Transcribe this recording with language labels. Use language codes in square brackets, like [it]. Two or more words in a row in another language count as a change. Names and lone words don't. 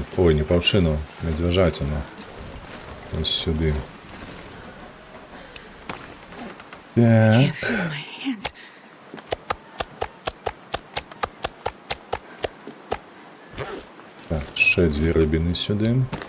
[be] Ой, не ваўчыну, медзвяжаціну. Ось сюды. Так. [en] Can't feel my hands. [uk] Так, ще дві рибини сюди.